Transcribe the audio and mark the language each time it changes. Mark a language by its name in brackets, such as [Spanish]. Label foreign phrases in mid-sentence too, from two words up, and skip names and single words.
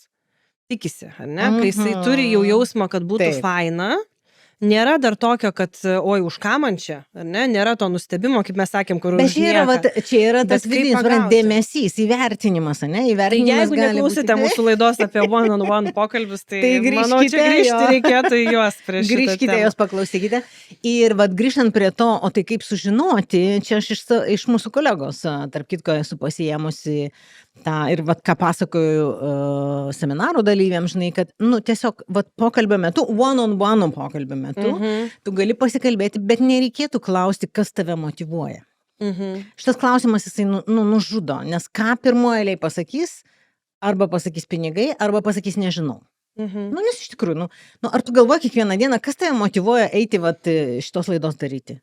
[Lithuanian] Tikisi, ar ne? Kai jisai turi jau jausmą, kad būtų Taip. faina, nėra dar tokio, kad, oi, už ką man čia, ar ne? Nėra to nustebimo, kaip mes sakėm, kur Bet už čia yra, nieką. čia yra tas Bet kaip vidinis pagauti? dėmesys, įvertinimas, ne? Tai Įvertinimas jeigu gali neklausėte būti- mūsų laidos apie one-on-one pokalbius, tai, Tai manau, čia grįžkite, grįžti jo. reikėtų į juos prieš šitą Grįžkite, temą. jos paklausykite. Ir vad grįžtant prie to, o tai kaip sužinoti, čia aš iš mūsų kolegos, tarp kitko esu pasiėmusi tą ir vad ką pasakoju seminarų dalyviams, žinai, kad, nu, tiesiog, vad pokalbio metu, one-on-one pokalbio metu, tu gali pasikalbėti, bet nereikėtų klausti, kas tave motyvuoja. Šitas klausimas jisai nužudo, nes ką pirmoje eilėje pasakys, arba pasakys pinigai, arba pasakys nežinau. Nu, nes iš tikrųjų, ar tu galvoji kiekvieną dieną, kas tave motyvuoja eiti vat, šitos laidos daryti?